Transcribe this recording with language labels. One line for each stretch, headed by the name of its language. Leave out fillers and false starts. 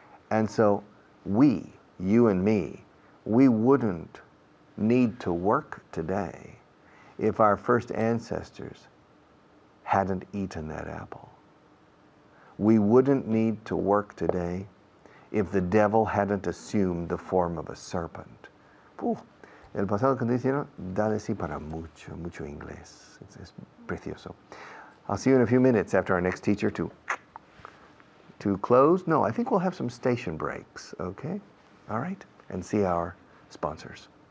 English: And so we, you and me, we wouldn't need to work today if our first ancestors hadn't eaten that apple. We wouldn't need to work today if the devil hadn't assumed the form of a serpent.
Spanish: El pasado condicional da de sí para mucho, mucho inglés. Es precioso.
English: I'll see you in a few minutes after our next teacher to close. No, I think we'll have some station breaks, okay? All right? And see our sponsors.